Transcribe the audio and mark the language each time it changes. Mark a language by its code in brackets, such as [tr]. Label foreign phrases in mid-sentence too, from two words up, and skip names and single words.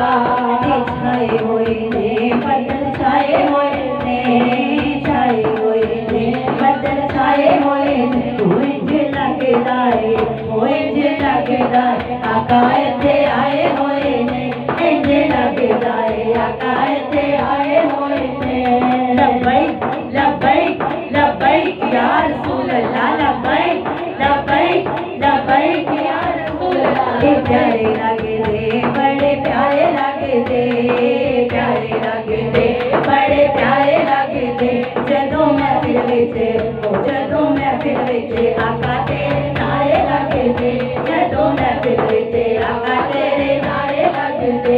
[pa] چھائے ہوئے نے بدل چھائے ہوئے نے، چھائے ہوئے نے بدل چھائے ہوئے نے. انج لگدا ہے انج لگدا ہے آقا اتھے آئے ہوئے نے، انج لگدا ہے آقا اتھے آئے ہوئے نے. [ar] لبيك لبيك لبيك يا رسول الله، لبيك لبيك لبيك يا رسول الله. [pa] پیارے لگدے بڑے پیارے لگدے، پیارے لگدے بڑے پیارے لگدے. جدوں محفل وچ جدوں محفل وچ آقا تیرے نعرے لگدے، جدوں محفل وچ آقا تیرے نعرے لگدے.